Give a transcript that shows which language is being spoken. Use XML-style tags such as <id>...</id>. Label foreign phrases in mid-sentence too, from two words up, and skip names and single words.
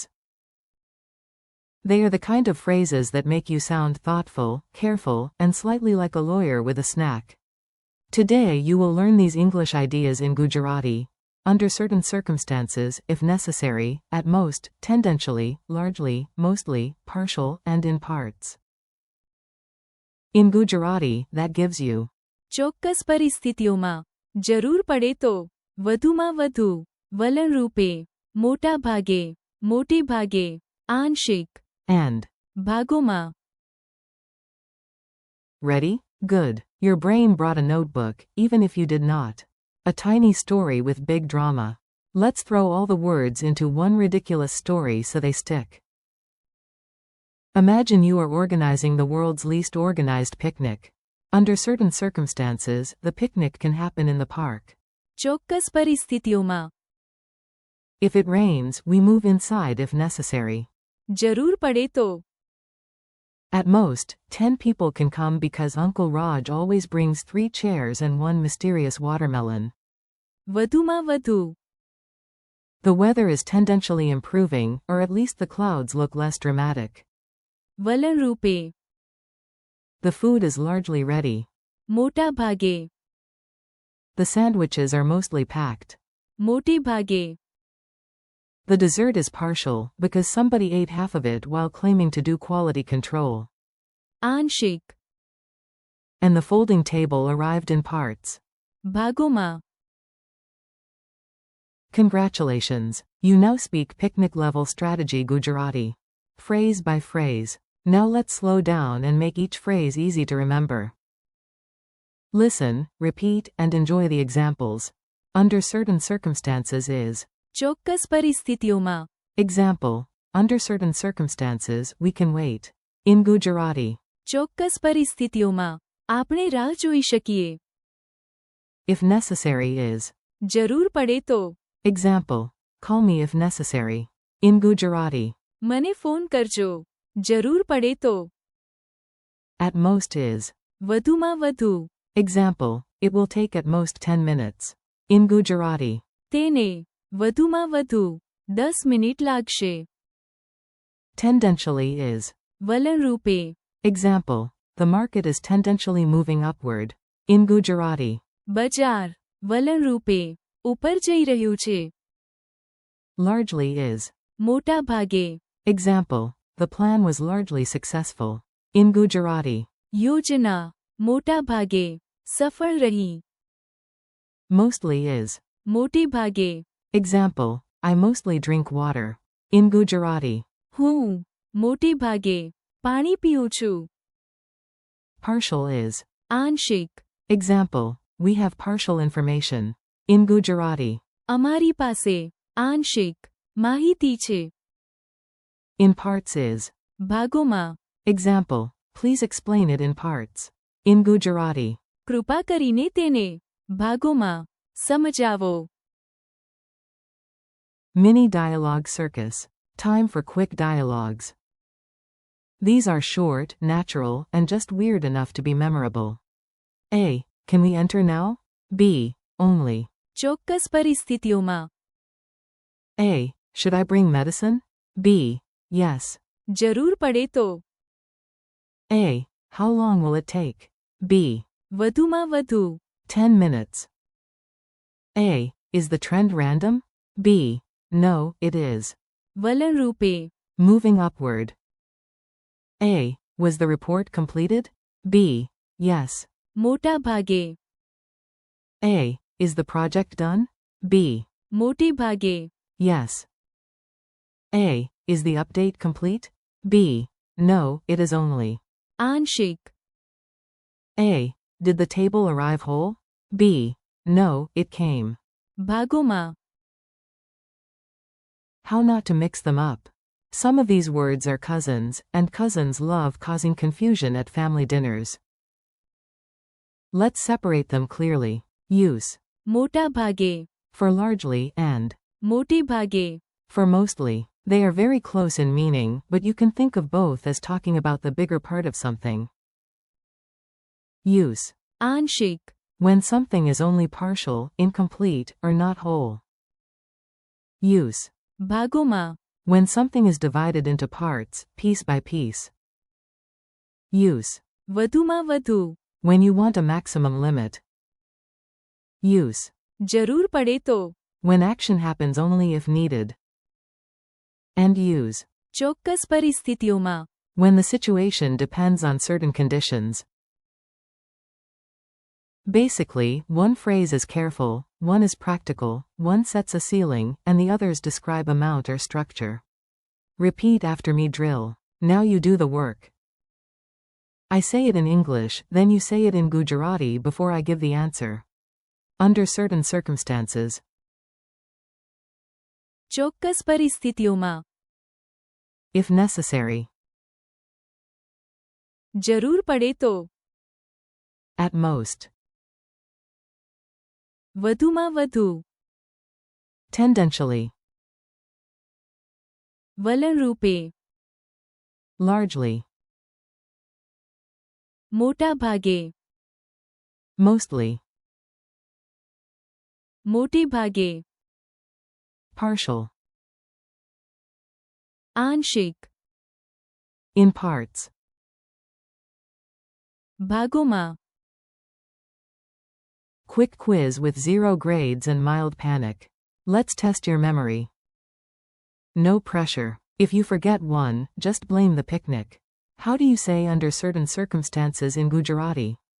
<en>They are the kind of phrases that make you sound thoughtful, careful, and slightly like a lawyer with a snack. Today you will learn these English ideas in Gujarati, under certain circumstances, if necessary, at most, tendentially, largely, mostly, partial, and in parts. In Gujarati, that gives you</en> <gu>ચોક્કસ પરિસ્થિતિઓમાં, જરૂર પડે તો, વધુમાં વધુ, વલણ રૂપે, મોટા ભાગે, મોટે ભાગે, આંશિક,</gu> <en>and.</en> <gu>ભાગોમાં.</gu> <en>Ready? Good. Your brain brought a notebook, even if you did not. A tiny story with big drama. Let's throw all the words into one ridiculous story so they stick. Imagine you are organizing the world's least organized picnic. Under certain circumstances, the picnic can happen in the park.</en> <gu>ચોક્કસ પરિસ્થિતિઓમાં,</gu> <en>If it rains, we move inside if necessary.</en> <gu>જરૂર પડે તો,</gu> <en>At most, 10 people can come because Uncle Raj always brings 3 chairs and 1 mysterious watermelon.</en> <gu>વધુમાં વધુ,</gu> <en>The weather is tendentially improving, or at least the clouds look less dramatic.</en> <gu>વલણ રૂપે,</gu> <en>The food is largely ready.</en> <gu>મોટા ભાગે,</gu> <en>The sandwiches are mostly packed.</en> <gu>મોટે ભાગે,</gu> <en>The dessert is partial, because somebody ate half of it while claiming to do quality control.</en> <gu>આંશિક,</gu> <en>And the folding table arrived in parts.</en> <gu>ભાગોમાં.</gu> <en>Congratulations! You now speak picnic-level strategy Gujarati. Phrase by phrase. Now let's slow down and make each phrase easy to remember. Listen, repeat, and enjoy the examples. Under certain circumstances is.</en> <gu>ચોક્કસ પરિસ્થિતિઓમાં,</gu> <en>Example. Under certain circumstances, we can wait. In Gujarati.</en> <gu>ચોક્કસ પરિસ્થિતિઓમાં, આપણે રાહ જોઈ શકીએ.</gu> <en>If necessary is.</en> <gu>જરૂર પડે તો,</gu> <en>Example. Call me if necessary. In Gujarati.</en> <gu>મને ફોન કરજો. જરૂર પડે તો,</gu> <en>At most is.</en> <gu>વધુમાં વધુ,</gu> <en>Example. It will take at most 10 minutes. In Gujarati.</en> <gu>તેને, વધુમાં વધુ, 10 મિનિટ લાગશે.</gu> <en>Tendentially is.</en> <gu>વલણ રૂપે,</gu> <en>Example. The market is tendentially moving upward. In Gujarati.</en> <gu>બજાર, વલણ રૂપે, ઉપર જઈ રહ્યું છે.</gu> <en>Largely is.</en> <gu>મોટા ભાગે,</gu> <en>Example. The plan was largely successful. In Gujarati.</en> <gu>યોજના, મોટા ભાગે, સફળ રહી.</gu> <en>Mostly is.</en> <gu>મોટે ભાગે,</gu> <en>Example. I mostly drink water. In Gujarati.</en> <gu>હું, મોટે ભાગે, પાણી પીઉં છું.</gu> <en>Partial is.</en> <gu>આંશિક,</gu> <en>Example. We have partial information. In Gujarati.</en> <gu>અમારી પાસે, આંશિક, માહિતી છે.</gu> <en>In parts is.</en> <gu>ભાગોમાં,</gu> <en>Example. Please explain it in parts. In Gujarati.</en> <gu>કૃપા કરીને તેને, ભાગોમાં, સમજાવો.</gu> <en>Mini dialogue circus. Time for quick dialogues. These are short, natural, and just weird enough to be memorable. A. Can we enter now? B. Only.</en> <gu>ચોક્કસ પરિસ્થિતિઓમાં,</gu> <en>A. Should I bring medicine? B. Yes.</en> <gu>જરૂર પડે તો,</gu> <en>A. How long will it take? B.</en> <gu>વધુમાં વધુ,</gu> <en>10 minutes. A. Is the trend random? B. No, it is.</en> <gu>વલણ રૂપે,</gu> <en>Moving upward. A. Was the report completed? B. Yes.</en> <gu>મોટા ભાગે,</gu> <en>A. Is the project done? B.</en> <gu>મોટે ભાગે,</gu> <en>Yes. A. Is the update complete? B. No, it is only.</en> <gu>આંશિક,</gu> <en>A. Did the table arrive whole? B. No, it came.</en> <gu>ભાગોમાં.</gu> <en>How not to mix them up. Some of these words are cousins, and cousins love causing confusion at family dinners. Let's separate them clearly. Use.</en> <gu>મોટા ભાગે,</gu> <en>For largely and.</en> <gu>મોટે ભાગે,</gu> <en>For mostly. They are very close in meaning, but you can think of both as talking about the bigger part of something. Use.</en> <gu>आंशिक,</gu> <en>When something is only partial, incomplete, or not whole. Use.</en> <gu>भागोमा,</gu> <en>When something is divided into parts, piece by piece. Use.</en> <gu>વધુમાં વધુ,</gu> <en>When you want a maximum limit. Use.</en> <gu>જરૂર પડે તો,</gu> <en>When action happens only if needed. And use.</en> <gu>ચોક્કસ પરિસ્થિતિઓમાં,</gu> <en>When the situation depends on certain conditions. Basically, one phrase is careful, one is practical, one sets a ceiling, and the others describe amount or structure. Repeat after me drill. Now you do the work. I say it in English, then you say it in Gujarati before I give the answer. Under certain circumstances.</en> <gu>ચોક્કસ પરિસ્થિતિઓમાં,</gu> <en>If necessary.</en> <gu>જરૂર પડે તો,</gu> <en>At most.</en> <gu>વધુમાં વધુ,</gu> <en>Tendentially.</en> <gu>વલણ રૂપે,</gu> <en>Largely.</en> <gu>મોટા ભાગે,</gu> <en>Mostly.</en> <gu>મોટે ભાગે,</gu> <en>Partial.</en> <gu>આંશિક,</gu> <en>In parts.</en> <gu>ભાગોમાં,</gu> <en>Quick quiz with 0 grades and mild panic. Let's test your memory. No pressure. If you forget one, just blame the picnic. How do you say under certain circumstances in Gujarati?</en>